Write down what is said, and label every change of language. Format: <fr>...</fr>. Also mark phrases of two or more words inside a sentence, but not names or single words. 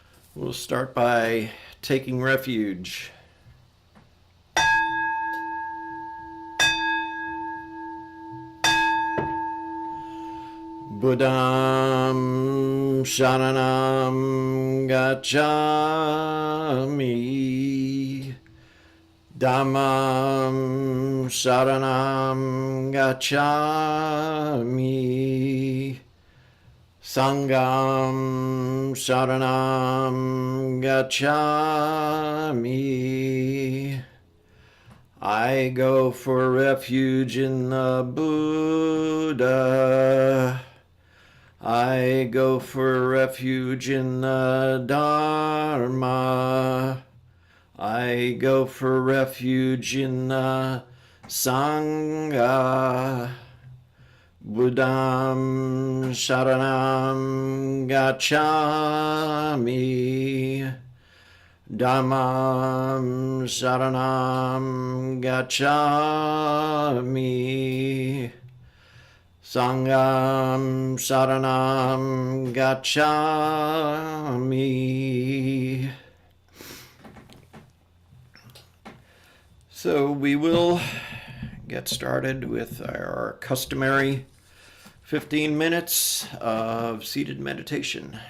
<en>We'll start by taking refuge.</en> <pi>Buddham Sharanam Gacchami. Dhammam Sharanam Gacchami. Sangham Sharanam Gacchami.</pi> <en>I go for refuge in the Buddha. I go for refuge in the Dharma. I go for refuge in the Sangha.</en> <pi>Buddham Sharanam Gacchami. Dhammam Sharanam Gacchami. Sangham Sharanam Gacchami.</pi> <en>So we will get started with our customary 15 minutes of seated meditation.</en>